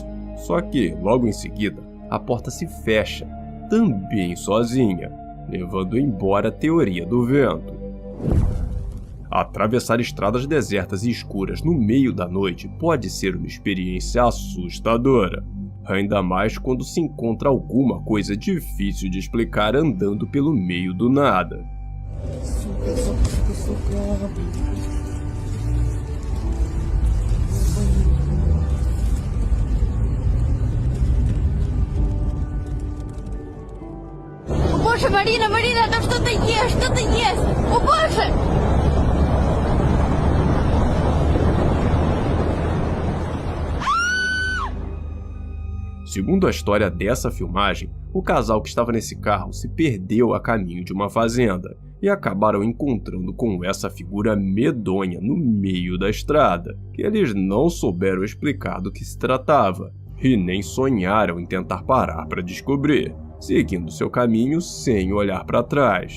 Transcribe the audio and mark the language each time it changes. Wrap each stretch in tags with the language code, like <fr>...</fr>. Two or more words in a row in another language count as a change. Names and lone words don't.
<pt>Só que, logo em seguida, a porta se fecha, também sozinha, levando embora a teoria do vento. Atravessar estradas desertas e escuras no meio da noite pode ser uma experiência assustadora. Ainda mais quando se encontra alguma coisa difícil de explicar andando pelo meio do nada.</pt> <ru>О боже, Марина, Марина, там что-то есть! О боже!</ru> <pt>Segundo a história dessa filmagem, o casal que estava nesse carro se perdeu a caminho de uma fazenda e acabaram encontrando com essa figura medonha no meio da estrada, que eles não souberam explicar do que se tratava e nem sonharam em tentar parar para descobrir, seguindo seu caminho sem olhar para trás.</pt>